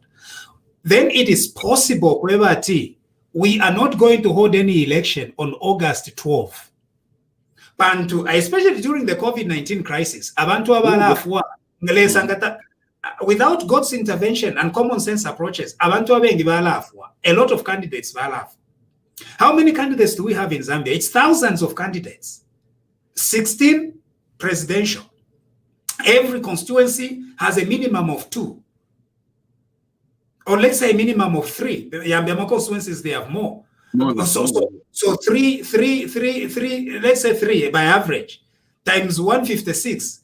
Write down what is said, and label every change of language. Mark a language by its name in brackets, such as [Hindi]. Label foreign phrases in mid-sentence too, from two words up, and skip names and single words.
[English] Then it is possible we are not going to hold any election on August 12. Bantu, especially during the COVID-19 crisis, [Bemba] abantu abalafwa [English] without God's intervention and common sense approaches, [Bemba] abantu abengi balafwa, [English] a lot of candidates [Bemba] balafwa. [English] How many candidates do we have in Zambia? It's thousands of candidates. 16 presidential. Every constituency has a minimum of 2. Or let's say a minimum of 3. The Yambema constituencies, they have more. So three, let's say 3 by average, times 156.